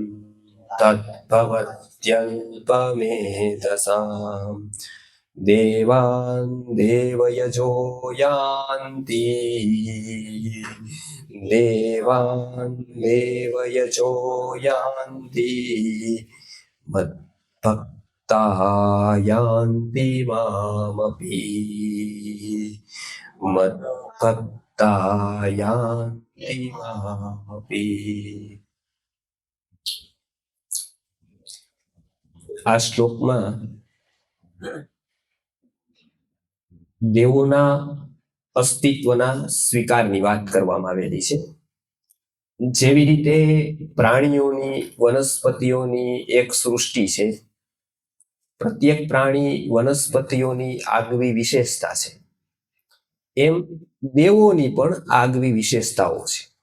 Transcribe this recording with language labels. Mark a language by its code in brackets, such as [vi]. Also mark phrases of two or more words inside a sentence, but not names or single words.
[sa] तद्भवत्यल्पमेधसाम् देवान् देवयजो यान्ति देवान् देवयजो यान्ति मद्भक्ता यान्ति मामपि मद्भक्ता यान्ति मामपि। [gu] આ શ્લોકમાં દેવોના અસ્તિત્વના સ્વીકારની વાત કરવામાં આવેલી છે। જેવી રીતે પ્રાણીઓની વનસ્પતિઓની એક સૃષ્ટિ છે, પ્રત્યેક પ્રાણી વનસ્પતિઓની આગવી વિશેષતા છે, એમ દેવોની પણ આગવી વિશેષતાઓ છે।